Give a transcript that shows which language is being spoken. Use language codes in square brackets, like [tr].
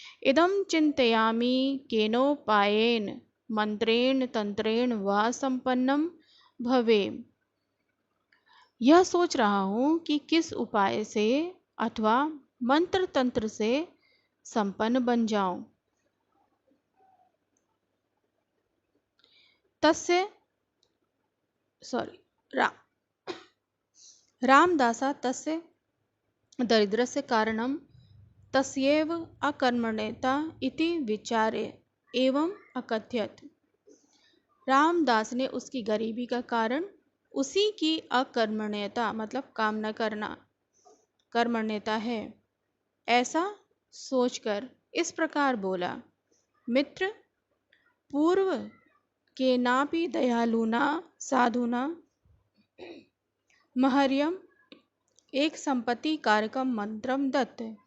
[sa] इदम चिंतयामि केनोपायेन मंत्रेण तंत्रेण वा संपन्नम भवेम। [hi] यह सोच रहा हूँ कि किस उपाय से अथवा मंत्र तंत्र से संपन्न बन जाऊं। [sa] तस्य रा, रामदासा तस्य दरिद्रस्य कारणम तस्यैव अकर्मण्यता इति विचारे एवं अकथयत। [hi] रामदास ने उसकी गरीबी का कारण उसी की अकर्मण्यता मतलब काम न करना कर्मण्यता है, ऐसा सोचकर इस प्रकार बोला। [sa] मित्र, पूर्व केनापि दयालुना साधुना महर्यम एक संपत्ति कारकम मंत्रम दत्त।